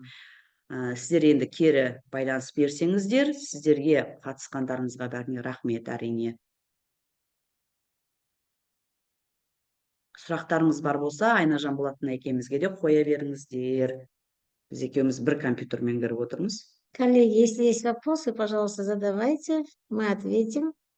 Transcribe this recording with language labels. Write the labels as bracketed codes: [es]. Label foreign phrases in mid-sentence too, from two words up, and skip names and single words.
[kk] Сіздер енді кері байланыс берсеңіздер, сіздерге қатысқандарыңызға бәріне рахмет әрине. Сұрақтарыңыз бар болса, Айнажан Болатын екеумізге де қоя беріңіздер. Біз екеуміз бір компьютермен кіріп отырмыз. [ru] Коллеги, если есть вопросы, пожалуйста, задавайте, мы ответим.